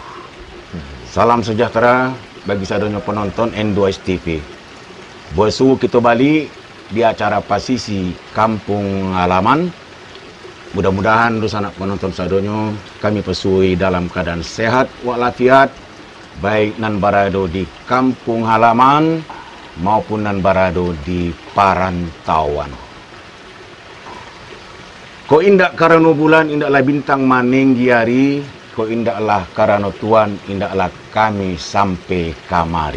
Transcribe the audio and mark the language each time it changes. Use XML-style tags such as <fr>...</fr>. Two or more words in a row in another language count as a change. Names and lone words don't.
<id>Salam sejahtera bagi saudara penonton N2S TV. Bersuhu kita balik di acara pasisi Kampung Halaman.</id> <min>Mudah-mudahan sanak penonton saudara kami pesui dalam keadaan sehat walafiat, baik nan barado di kampung halaman maupun nan barado di parantauan. Ko indak karena bulan, indaklah bintang maning giari, ko indaklah karena Tuhan, indaklah kami sampai kamari.</min>